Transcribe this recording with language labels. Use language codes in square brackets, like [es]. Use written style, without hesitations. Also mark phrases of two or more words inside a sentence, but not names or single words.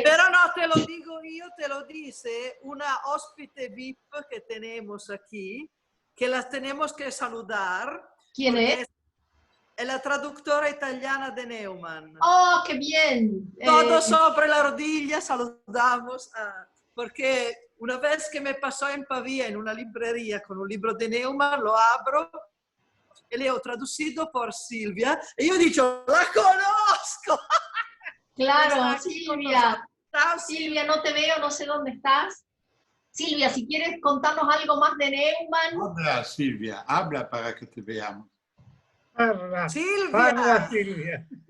[es] Pero no te lo digo yo, te lo dice una hóspede VIP que tenemos aquí, que las tenemos que saludar. ¿Quién es? Es la traductora italiana de Neumann. ¡Oh, qué bien! Todo sobre la rodilla saludamos, porque una vez que me pasó en Pavía en una librería con un libro de Neumann, lo abro [it] e le ho [es] traducido por Silvia [it] e io dico, [es] la conozco. Claro, Silvia. Chao, Silvia, no te veo, no sé dónde estás. Silvia, si quieres contarnos algo más de Neumann. Habla, Silvia, habla para que te veamos. [it] Parla, Silvia. parla, Silvia.